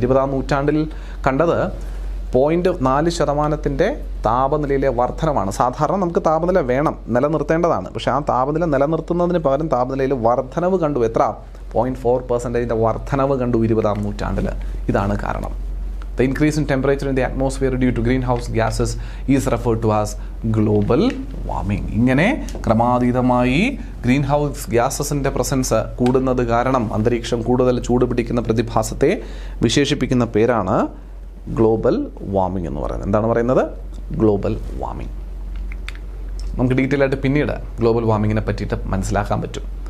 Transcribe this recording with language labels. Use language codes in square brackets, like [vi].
[ml] 20ാം നൂറ്റാണ്ടിൽ കണ്ടത് 0.4% താപനിലയിലെ വർധനമാണ്. സാധാരണ നമുക്ക് താപനില വേണം, നിലനിർത്തേണ്ടതാണ്. പക്ഷേ ആ താപനില നിലനിർത്തുന്നതിന് പകരം താപനിലയിൽ വർധനവ് കണ്ടു. എത്ര? 0.4% വർധനവ് കണ്ടു 20ാം നൂറ്റാണ്ടിൽ. ഇതാണ് കാരണം. [en] The increase in temperature in the atmosphere due to greenhouse gases is referred to as global warming. [ml] ഇങ്ങനെ ക്രമാതീതമായി ഗ്രീൻ ഹൗസ് ഗ്യാസസിൻ്റെ പ്രസൻസ് കൂടുന്നത് കാരണം അന്തരീക്ഷം കൂടുതൽ ചൂട് പിടിക്കുന്ന പ്രതിഭാസത്തെ വിശേഷിപ്പിക്കുന്ന പേരാണ് ഗ്ലോബൽ വാർമിംഗ് എന്ന് പറയുന്നത്. എന്താണ് പറയുന്നത്? Global warming. നമുക്ക് ഡീറ്റെയിൽ ആയിട്ട് പിന്നീട് ഗ്ലോബൽ വാർമിങ്ങിനെ പറ്റിയിട്ട് മനസ്സിലാക്കാൻ പറ്റും.